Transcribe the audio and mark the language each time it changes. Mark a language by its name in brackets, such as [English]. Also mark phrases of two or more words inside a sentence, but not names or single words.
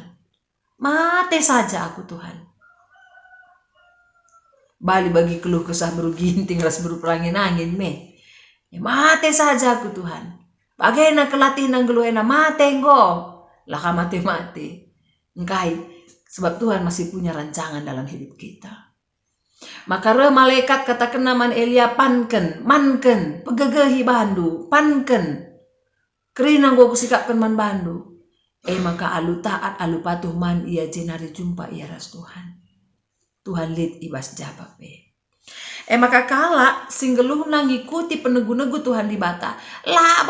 [Batak Karo] Mate saja aku Tuhan. Bali bagi keluh kesah beruginting ras berperangin angin me. Mate saja aku Tuhan. Bagaina kelatih nang geluhena mate enggo. [Indonesian] Laka mate-mate. Engkai sebab Tuhan masih punya rancangan dalam hidup kita. [Batak Karo] Maka malaikat katakan naman Elia panken, manken, pegegehi bandu, panken. Kerinang gua kusikapkan man bandu. Maka alu taat alu patuh man ia jenari jumpa ia ras Tuhan. Tuhan lid ibas jabape. Maka kala singgeluh ngikuti penegu-negu Tuhan di bata.